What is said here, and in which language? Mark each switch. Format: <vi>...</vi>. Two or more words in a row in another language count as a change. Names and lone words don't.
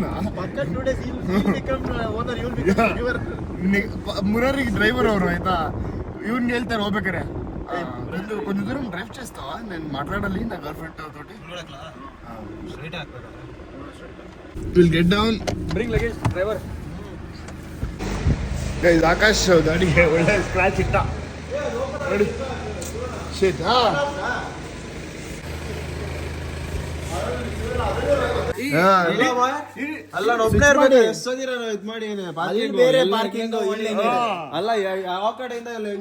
<kn>ಪಕ್ಕ 2 days ಓನರ್ ಇವರ್ ಮುರಾರಿಗೆ ಡ್ರೈವರ್ ಅವರು ಆಯ್ತಾ ಇವ್ನಿಗೆ ಹೇಳ್ತಾರೆ ಹೋಗ್ಬೇಕಾರೆ</kn> <te>కొంచెం దూరం డ్రైవ్ చేస్తావా నేను మాట్లాడాలి నా</te> <en>girl friend</en> <te>తోటి</te> <en>will get down Bring luggage, driver.</en> <kn>ಗೈಸ್ ಆಕಾಶ್ ಗಾಡಿಗೆ ಒಳ್ಳೆ ಸ್ಕ್ರಾಚ್ ಇಟ್ಟ ನೋಡಿ ಶೇಟ್ ಅಲ್ಲ ಒಬ್ಬನೇ ಇರ್ಬೇಕು ಎಷ್ಟೋದಿರ ಇದು ಮಾಡಿ ಬೇರೆ ಪಾರ್ಕಿಂಗ್ ಅಲ್ಲ ಯಾವ ಕಡೆಯಿಂದ</kn>